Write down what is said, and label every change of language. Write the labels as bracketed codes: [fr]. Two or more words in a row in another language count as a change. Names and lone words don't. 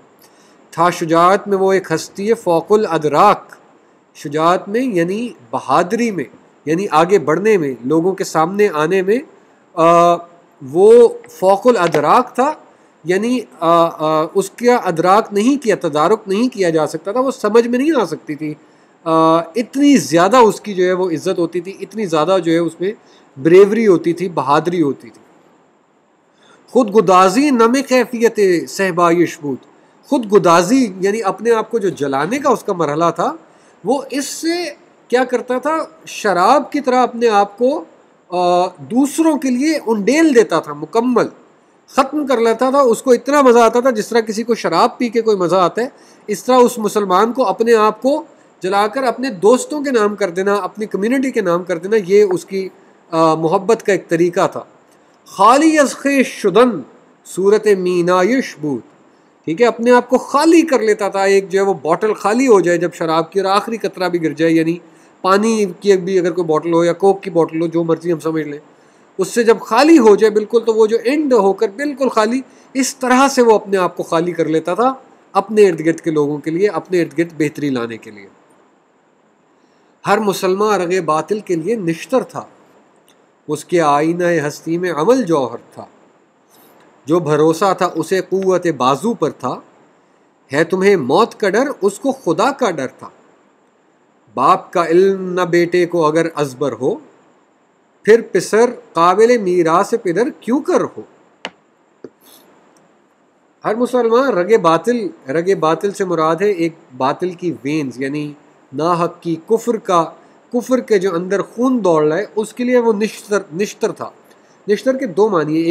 [ur] تھا شجاعت میں وہ ایک ہستی فوق الادراک، شجاعت میں یعنی بہادری میں، یعنی آگے بڑھنے میں، لوگوں کے سامنے آنے میں وہ فوق الادراک تھا، یعنی اس کا ادراک نہیں کیا، تدارک نہیں کیا جا سکتا تھا، وہ سمجھ میں نہیں آ سکتی تھی، اتنی زیادہ اس کی جو ہے وہ عزت ہوتی تھی، اتنی زیادہ جو ہے اس میں بریوری ہوتی تھی، بہادری ہوتی تھی۔ [fa] خود گدازی نم کیفیت صحبائش بود. [ur] خود گدازی یعنی اپنے آپ کو جو جلانے کا اس کا مرحلہ تھا، وہ اس سے کیا کرتا تھا، شراب کی طرح اپنے آپ کو دوسروں کے لیے انڈیل دیتا تھا، مکمل ختم کر لیتا تھا. اس کو اتنا مزہ آتا تھا جس طرح کسی کو شراب پی کے کوئی مزہ آتا ہے، اس طرح اس مسلمان کو اپنے آپ کو جلا کر اپنے دوستوں کے نام کر دینا، اپنی کمیونٹی کے نام کر دینا، یہ اس کی محبت کا ایک طریقہ تھا. [fa] خالی از خویش شدن صورت مینایش بود. [ur] ٹھیک ہے، اپنے آپ کو خالی کر لیتا تھا. ایک جو ہے وہ باٹل خالی ہو جائے جب شراب کی اور آخری قطرہ بھی گر جائے، یعنی پانی کی بھی اگر کوئی باٹل ہو یا کوک کی باٹل ہو، جو مرضی ہم سمجھ لیں، اس سے جب خالی ہو جائے بالکل، تو وہ جو اینڈ ہو کر بالکل خالی، اس طرح سے وہ اپنے آپ کو خالی کر لیتا تھا اپنے ارد گرد کے لوگوں کے لیے، اپنے ارد گرد بہتری لانے کے لیے. ہر مسلمان رگ باطل کے لیے نشتر تھا، اس کے آئینہ ہستی میں عمل جوہر تھا. جو بھروسہ تھا اسے قوت بازو پر تھا، ہے تمہیں موت کا ڈر اس کو خدا کا ڈر تھا. باپ کا علم نہ بیٹے کو اگر ازبر ہو، پھر پسر قابل میراث پدر کیوں کر ہو. ہر مسلمان رگ باطل سے مراد ہے ایک باطل کی وینز، یعنی ناحق کی کفر کے جو اندر خون دوڑ رہا ہے، اس کے لیے وہ نشتر تھا. نشتر کے دو معنی ہیں.